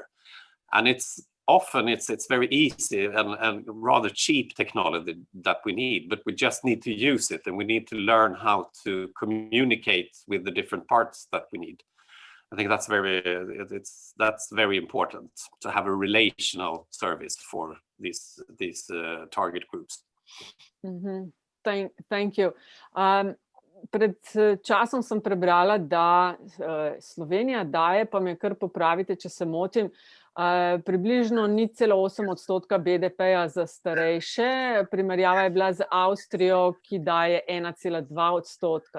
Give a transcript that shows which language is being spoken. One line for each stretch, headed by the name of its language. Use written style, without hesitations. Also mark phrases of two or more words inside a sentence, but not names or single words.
English: And it's very easy and rather cheap technology that we need, but we just need to use it, and we need to learn how to communicate with the different parts that we need. I think that's very important, to have a relational service for these target groups. Thank you.
Slovenian: pred časom sem prebrala, da Slovenija daje, pa me kar popravite, če se motim, približno 0,8% BDP-ja za starejše. Primerjava je bila z Avstrijo, ki daje 1,2%.